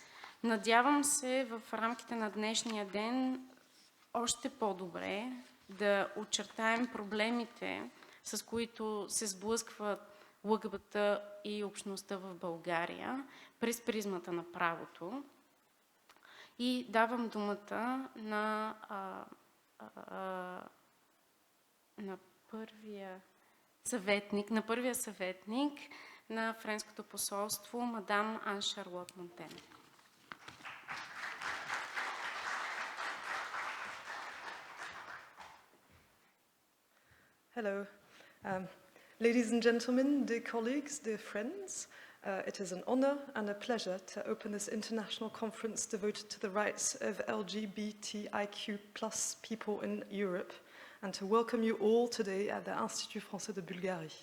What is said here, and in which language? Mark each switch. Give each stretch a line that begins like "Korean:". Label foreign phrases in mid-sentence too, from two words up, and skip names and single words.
Bulgarian: Надявам се в рамките на днешния ден още по-добре да очертаем проблемите, с които се сблъскват ЛГБТ и общността в България през призмата на правото. И давам думата на първия съветник на Френското посолство, мадам Ан Шарлот Монтен.
English: Hello. Ladies and gentlemen, dear colleagues, dear friends, it is an honor and a pleasure to open this international conference devoted to the rights of LGBTIQ+ people in Europe, and to welcome you all today at the Institut Français de Bulgarie.